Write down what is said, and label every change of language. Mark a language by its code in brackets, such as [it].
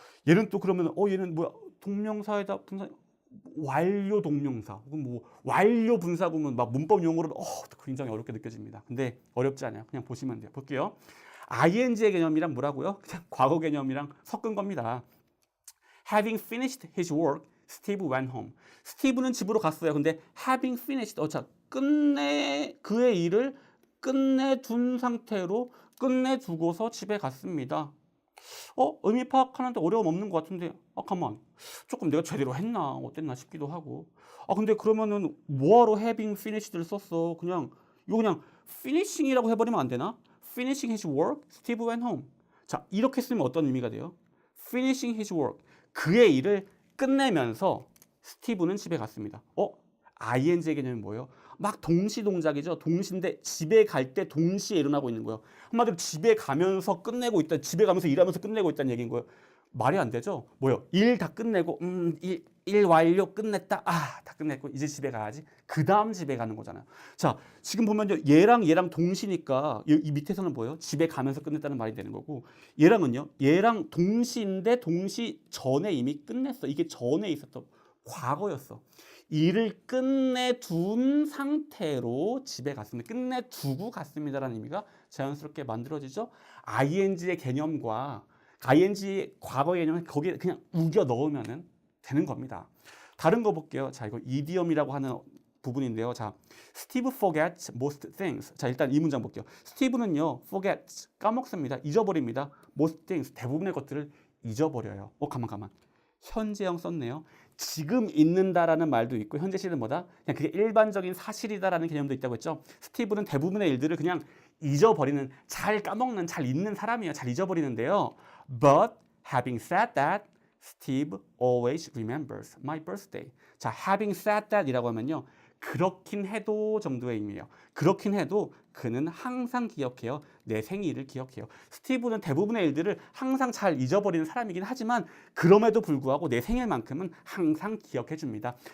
[ko] 얘는 또 그러면 얘는 뭐야? 동명사에다 분사 완료 동명사 혹은 뭐 완료 분사구문 막 문법 용어로는 굉장히 어렵게 느껴집니다. 근데 어렵지 않아요. 그냥 보시면 돼요. 볼게요. ing의 개념이랑 뭐라고요? 그냥 과거 개념이랑 섞은 겁니다. [en] Having finished his work, Steve went home. [ko] 스티브는 집으로 갔어요. 근데 [en] having finished, [ko] 자, 그의 일을 끝내둔 상태로 끝내두고서 집에 갔습니다. 의미 파악하는데 어려움 없는 것 같은데, 가만. 조금 내가 제대로 했나, 어땠나 싶기도 하고. 근데 그러면은 뭐하러 having finished를 썼어? 이거 그냥 finishing이라고 해버리면 안 되나? [en] Finishing his work, Steve went home. [ko] 자, 이렇게 쓰면 어떤 의미가 돼요? [en] Finishing his work. [ko] 그의 일을 끝내면서 스티브는 집에 갔습니다. ing의 개념이 뭐예요? 막 동시 동작이죠. 동시인데 집에 갈 때 동시에 일어나고 있는 거예요. 한마디로 집에 가면서 끝내고 있다. 집에 가면서 일하면서 끝내고 있다는 얘기인 거예요. 말이 안 되죠? 뭐요? 일 다 끝내고 일 완료 끝냈다. 다 끝냈고 이제 집에 가야지. 그 다음 집에 가는 거잖아요. 자, 지금 보면요. 얘랑 동시니까 이 밑에서는 뭐예요? 집에 가면서 끝냈다는 말이 되는 거고 얘랑은요. 얘랑 동시인데 동시 전에 이미 끝냈어. 이게 전에 있었던 과거였어. 일을 끝내둔 상태로 집에 갔습니다. 끝내두고 갔습니다라는 의미가 자연스럽게 만들어지죠. ing의 개념과 ing 과거의 개념을 거기에 그냥 우겨 넣으면 되는 겁니다. 다른 거 볼게요. 자, 이거 이디엄이라고 하는 부분인데요. [en] 자, Steve forgets most things. [ko] 자, 일단 이 문장 볼게요. 스티브는요, forgets, 까먹습니다. 잊어버립니다. [en] most things, [ko] 대부분의 것들을 잊어버려요. 가만. 현재형 썼네요. 지금 있는다라는 말도 있고 현재 시는 뭐다? 그냥 그게 일반적인 사실이다라는 개념도 있다고 했죠. 스티브는 대부분의 일들을 그냥 잊어버리는, 잘 까먹는, 잘 잊는 사람이에요. 잘 잊어버리는데요. [en] But having said that, Steve always remembers my birthday. [ko] 자, [en] having said that [ko] 이라고 하면요. 그렇긴 해도 정도의 의미예요. 그렇긴 해도 그는 항상 기억해요. 내 생일을 기억해요. 스티브는 대부분의 일들을 항상 잘 잊어버리는 사람이긴 하지만 그럼에도 불구하고 내 생일만큼은 항상 기억해 줍니다.